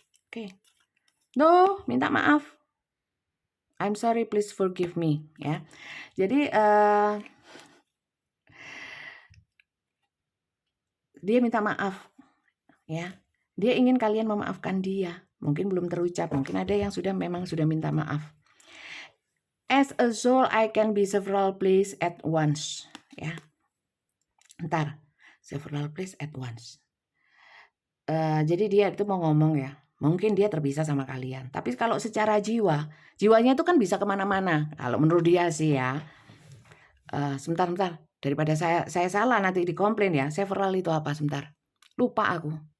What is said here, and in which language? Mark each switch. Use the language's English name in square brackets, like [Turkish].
[English] Oke. No, [Indonesian] minta maaf. [English] I'm sorry, please forgive me ya. [Indonesian] Jadi dia minta maaf ya. Dia ingin kalian memaafkan dia. Mungkin belum terucap, mungkin ada yang memang sudah minta maaf. [English] As a soul I can be several place at once ya. Ntar several place at once. [Indonesian] Jadi dia itu mau ngomong ya. Mungkin dia terpisah sama kalian. Tapi kalau secara jiwanya itu kan bisa kemana-mana. Kalau menurut dia sih ya. Sebentar. Daripada saya salah nanti dikomplain ya. Several itu apa sebentar. Lupa aku.